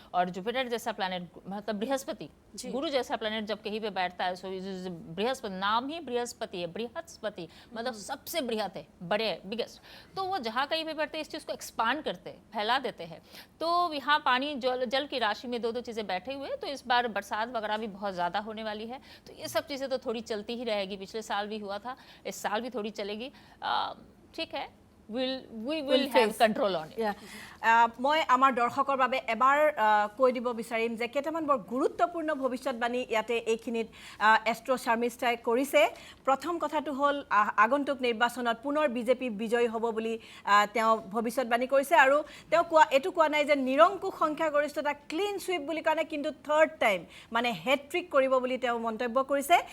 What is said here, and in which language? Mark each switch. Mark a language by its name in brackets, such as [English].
[Hindi] और जुपिटर जैसा प्लैनेट मतलब बृहस्पति, गुरु जैसा प्लैनेट जब कहीं पे बैठता है, सो बृहस्पति, नाम ही बृहस्पति है, बृहस्पति मतलब सबसे बृहत है, बड़े बिगेस्ट। तो वो जहाँ कहीं पे बैठते हैं इस चीज़ को एक्सपांड करते हैं, फैला देते हैं। तो यहाँ पानी जल की राशि में दो चीज़ें बैठे हुए, तो इस बार बरसात वगैरह भी बहुत ज़्यादा होने वाली है। तो ये सब चीज़ें तो थोड़ी चलती ही रहेगी, पिछले साल भी हुआ था, इस साल भी थोड़ी चलेगी। ठीक है, [English] we will have control on it. [Assamese] মই আমাৰ দৰ্শকৰ বাবে এবাৰ কৈ দিব বিচাৰিম যে কেইটামান বৰ গুৰুত্বপূৰ্ণ ভৱিষ্যতবাণী ইয়াতে এইখিনিত এষ্ট্ৰ শৰ্মিষ্ঠাই কৰিছে। প্ৰথম কথাটো হ'ল আগন্তুক নিৰ্বাচনত পুনৰ বিজেপি বিজয়ী হ'ব বুলি তেওঁ ভৱিষ্যতবাণী কৰিছে। আৰু তেওঁ এইটো কোৱা নাই যে নিৰংকুশ সংখ্যাগৰিষ্ঠতা ক্লিন সুইপ বুলি কাৰণে, কিন্তু থাৰ্ড টাইম মানে হেট্ৰিক কৰিব বুলি তেওঁ মন্তব্য কৰিছে।